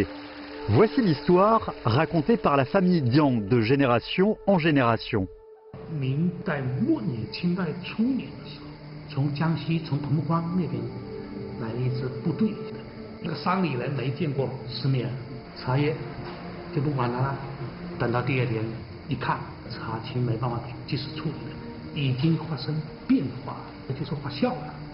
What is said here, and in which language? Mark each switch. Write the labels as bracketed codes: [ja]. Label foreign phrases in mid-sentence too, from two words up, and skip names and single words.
[fr] Voici l'histoire racontée par la famille Jiang de génération en génération. [zh] 明代末年、清代初年的时候，从江西从同欢那边来了一支部队，那个山里人没见过世面，茶叶就不管它了。等到第二天一看，茶青没办法及时处理了，已经发生变化，也就是发酵了。